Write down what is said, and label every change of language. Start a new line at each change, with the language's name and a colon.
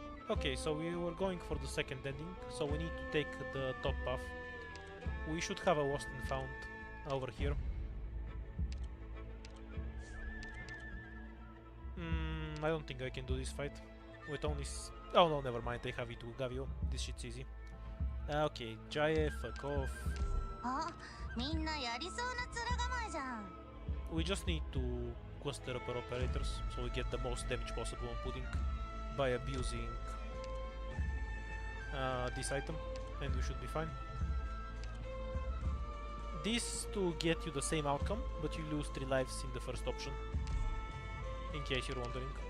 English: Okay, so we were going for the second ending, so we need to take the top path. We should have a lost and found over here. I don't think I can do this fight with only. Oh no, never mind. I have it with Gavio. This shit's easy. Okay, Jaye, fuck off.
Japanese: あ、みんなやりそうな面構えじゃん。
English: We just need to cluster up our operators so we get the most damage possible on pudding by abusing this item, and we should be fine. This to get you the same outcome, but you lose 3 lives in the first option, in case you're wondering.